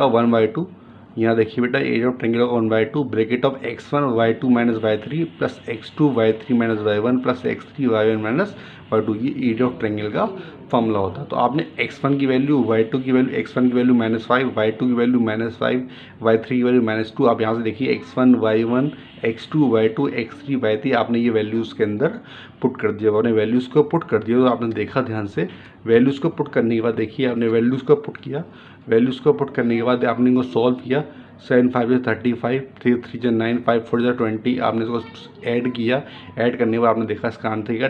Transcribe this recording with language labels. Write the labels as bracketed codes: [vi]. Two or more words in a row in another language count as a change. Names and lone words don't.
[en] 1/2। [hi] यहाँ देखिए बेटा [en] area of triangle का 1/2 bracket of x1 y2 minus y3 plus x2 y3 minus y1 plus x3 y1 minus y2। [hi] ये [en] area of triangle [hi] का फॉर्मूला होता है। तो आपने x1 की वैल्यू, y2 की वैल्यू, x1 की वैल्यू -5, y2 की वैल्यू -5, y3 की वैल्यू -2। आप यहाँ से देखिए x1 y1 x2 y2 x3 y3 आपने ये वैल्यूज़ के अंदर पुट कर दिया। आपने वैल्यूज़ को पुट कर दिया तो आपने देखा ध्यान से, वैल्यूज़ को पुट करने के बाद देखिए आपने वैल्यूज़ को पुट किया। वैल्यूज़ को पुट करने के बाद आपने इनको सॉल्व किया। [en] 7 5 is 35, 3 3 is 9, 5 4 is 20। [hi] आपने इसको ऐड किया, ऐड करने के बाद आपने देखा इसका आंसर क्या?